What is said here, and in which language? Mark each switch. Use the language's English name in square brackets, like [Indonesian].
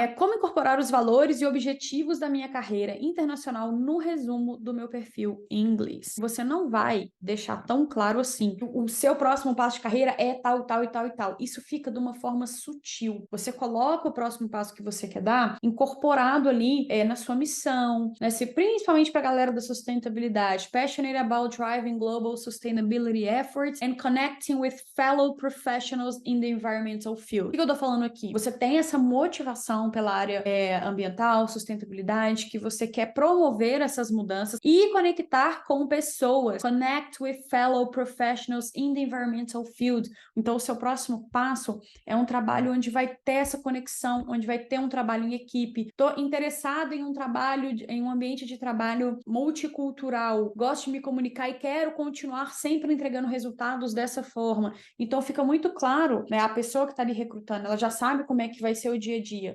[Portuguese] Como incorporar os valores e objetivos da minha carreira internacional no resumo do meu perfil em inglês. Você não vai deixar tão claro assim. O seu próximo passo de carreira é tal, tal e tal e tal. Isso fica de uma forma sutil. Você coloca o próximo passo que você quer dar incorporado ali na sua missão, né? Principalmente para a galera da sustentabilidade. [English] Passionate about driving global sustainability efforts and connecting with fellow professionals in the environmental field. [Portuguese] O que eu tô falando aqui? Você tem essa motivação pela área ambiental, sustentabilidade, que você quer promover essas mudanças e conectar com pessoas. [English] Connect with fellow professionals in the environmental field. [Portuguese] Então, o seu próximo passo é um trabalho onde vai ter essa conexão, onde vai ter um trabalho em equipe. Estou interessado em um trabalho, em um ambiente de trabalho multicultural. Gosto de me comunicar e quero continuar sempre entregando resultados dessa forma. Então, fica muito claro, né? A pessoa que está ali recrutando, ela já sabe como é que vai ser o dia a dia.